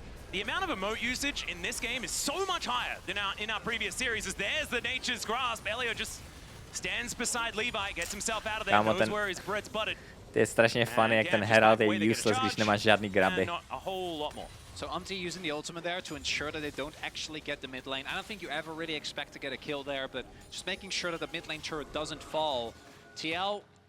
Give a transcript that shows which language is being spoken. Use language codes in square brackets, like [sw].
[en] The amount of emote usage in this game is so much higher than in our previous series, as there's the Nature's Grasp. Elio just stands beside Levi, gets himself out of there, knows where his bread's buttered. [cs] To je strašně [en] funny, [cs] jak ten Herald je [en] useless, [cs] když nemáš žádný graby. [en] So Umpty using the ultimate there to ensure that they don't actually get the mid lane. I don't think you ever really expect to get a kill there, but just making sure that the mid lane turret doesn't fall. TL